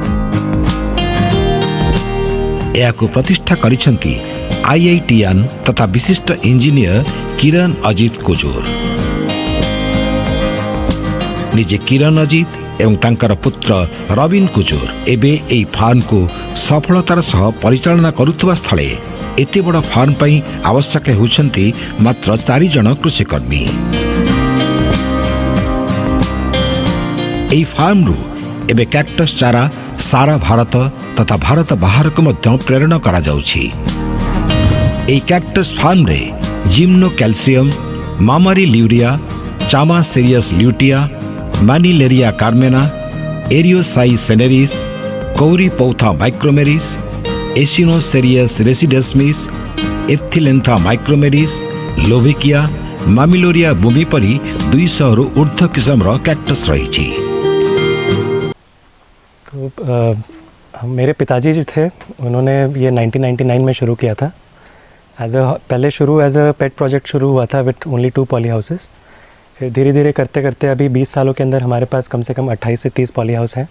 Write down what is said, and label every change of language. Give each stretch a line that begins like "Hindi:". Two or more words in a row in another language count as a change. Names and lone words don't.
Odia: ଯାହାକୁ ପ୍ରତିଷ୍ଠା କରିଛନ୍ତି ଆଇଆଇଟିଆନ ତଥା ବିଶିଷ୍ଟ ଇଞ୍ଜିନିୟର କିରଣ ଅଜିତ କୁଜୁର। ନିଜେ କିରଣ ଅଜିତ ଏବଂ ତାଙ୍କର ପୁତ୍ର ରବିନ କୁଜୁର ଏବେ ଏଇ ଫାର୍ମ କୁ ସଫଳତାର ସହ ପରିଚାଳନା କରୁଥିବା ସ୍ଥଳେ ଏତେ ବଡ଼ ଫାର୍ମ ପାଇଁ ଆବଶ୍ୟକ ହେଉଛନ୍ତି ମାତ୍ର 4 ଜଣ କୃଷିକର୍ମୀ। ଏଇ ଫାର୍ମ ରୁ ଏବେ କାକ୍ଟସ ଚାରା ସାରା ଭାରତ ତଥା ଭାରତ ବାହାର କୁ ମଧ୍ୟ ପ୍ରେରଣ କରା ଯାଉଛି। ଏଇ କାକ୍ଟସ ଫାର୍ମ ରେ ଜିମ୍ନୋ କ୍ୟାଲସିୟମ, ମାମାରୀ ଲ୍ୟୁରିଆ, ଚାମା ସିରିୟସ ଲ୍ୟୁଟିଆ, ମ୍ୟାନିଲେରିଆ କାର୍ମେନା, ଏରିଓସାଇ ସେନେରିସ, କୌରୀ ପୌଥା ମାଇକ୍ରୋମେରିସ, ଏସିନୋସେରିୟସ ରେସିଡେସ୍ମିସ, ଏପ୍ଥିଲେନ୍ଥା ମାଇକ୍ରୋମେରିସ, ଲୋଭିକିଆ, ମାମିଲୋରିଆ ବୁମି ପରି 200 ରୁ ଊର୍ଦ୍ଧ୍ୱ କିସମର କାକ୍ଟସ ରହି।
Hindi: तो मेरे पिताजी जो थे उन्होंने ये 1999 में शुरू किया था। पहले शुरू
English: as a pet project
Hindi: शुरू हुआ था
English: with only 2 poly houses.
Hindi: फिर धीरे धीरे करते करते अभी 20 सालों के अंदर हमारे पास कम से कम 28 से 30
English: poly house
Hindi: हैं।